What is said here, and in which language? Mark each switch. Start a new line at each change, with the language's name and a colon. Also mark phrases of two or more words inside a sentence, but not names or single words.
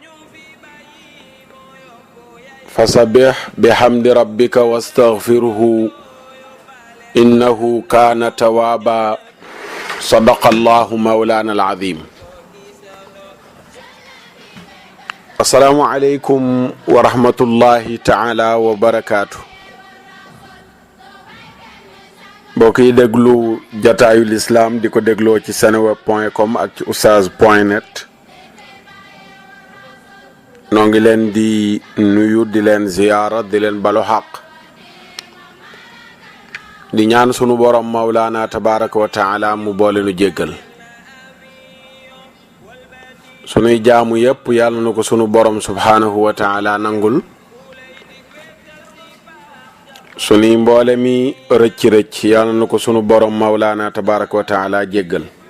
Arabic: فسبح بحمد ربك واستغفره إنه كان توابا صدق الله مولانا العظيم السلام عليكم ورحمة الله تعالى وبركاته
Wolof: mbokk yi déglu jataayu lislaam di ko dégloo ci seneweb.com ak ci oustaz.net noo ngi leen di nuyu di leen ziyaara di leen balu xaq di ñaan sunu borom mawlaana
Arabic: تبارك وتعالى
Wolof: mu boole nu jéggal sunuy jaamu yépp yàlla na ko sunu borom
Arabic: سبحانه وتعالى
Wolof: nangul sunuy mboole mi rëcc yàlla na ko sunu borom mawlaana
Arabic: تبارك وتعالى
Wolof: jéggal